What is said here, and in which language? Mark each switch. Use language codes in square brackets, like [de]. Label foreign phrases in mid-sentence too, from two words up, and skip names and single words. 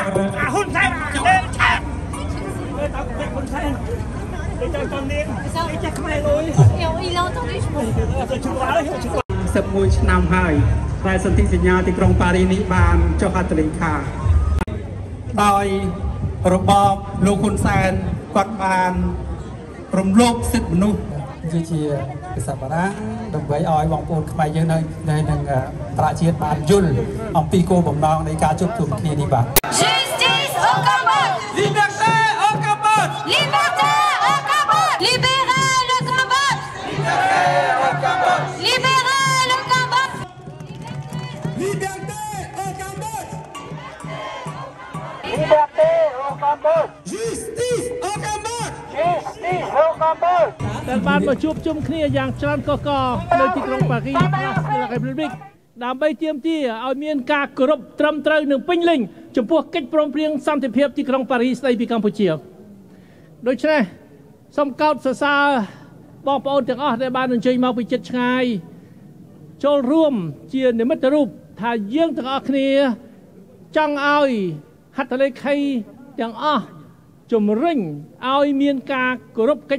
[fr] Il a entendu, je pense. [km] 11 ឆ្នាំហើយតែសន្ធិសញ្ញាទីក្រុងប៉ារីសនេះបានចុះហត្ថលេខាដោយរបបលោកហ៊ុនសែនគាត់បានរំលោភសិទ្ធិមនុស្សជាភាសាបារាំងដើម្បីឲ្យបងប្អូនខ្មែរយើងនៅនឹងប្រជាជាតិបានយល់អំពីគោលបំណងនៃការជួបជុំគ្នានេះបាទ [fr] Justice au Cambodge. Liberté au Cambodge. Liberté au Cambodge. Libérez le Cambodge. Libérez le Cambodge. Liberté au Cambodge. Liberté au Cambodge. Justice au Cambodge. Justice au Cambodge. [km] ដែលបានមកជួបជុំគ្នាយ៉ាងច្រើនកកនៅទីក្រុងប៉ារីស Place de la République ដើម្បីទាមទារឲ្យមានការគោរពត្រឹមត្រូវនិងពេញលេញចំពោះកិច្ចព្រមព្រៀងសន្តិភាពទីក្រុងប៉ារីសស្ដីពីកម្ពុជាដូច្នេះសូមកោតសរសើរ បងប្អូនទាំងអស់ដែលបានអញ្ជើញមកពីជិតឆ្ងាយចូលរួមជានិមិត្តរូបថាយើងទាំងអស់គ្នាចង់ឲ្យហត្ថលេខីទាំងអស់ជំរុញឲ្យមានការគោរពកិ